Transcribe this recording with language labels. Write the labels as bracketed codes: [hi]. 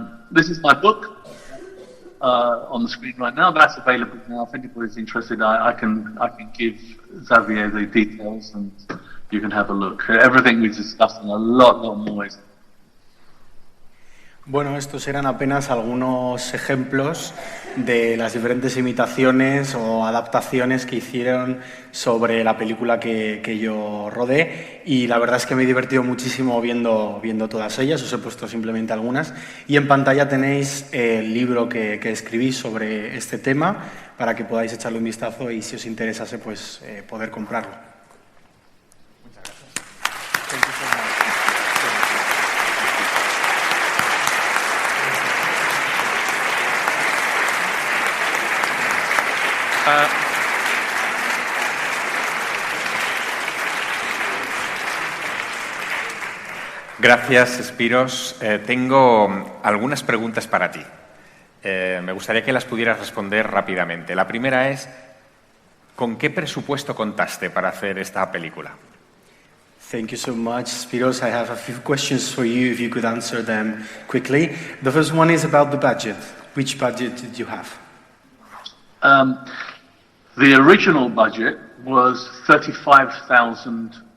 [en] This is my book on the screen right now. That's available now. If anybody's interested, I can give Xavier the details, and you can have a look. Everything we discussed and a lot more. [es] Bueno, estos eran apenas algunos ejemplos de las diferentes imitaciones o adaptaciones que hicieron sobre la película que yo rodé, y la verdad es que me he divertido muchísimo viendo todas ellas. Os he puesto simplemente algunas, y en pantalla tenéis el libro que escribí sobre este tema para que podáis echarle un vistazo y, si os interesase, pues poder comprarlo. Gracias, Spiros. Tengo algunas preguntas para ti. Me gustaría que las pudieras responder rápidamente. La primera es, ¿con qué presupuesto contaste para hacer esta película? [en] Thank you so much, Spiros. I have a few questions for you, if you could answer them quickly. The first one is about the budget. Which budget did you have? The original budget was £35,000.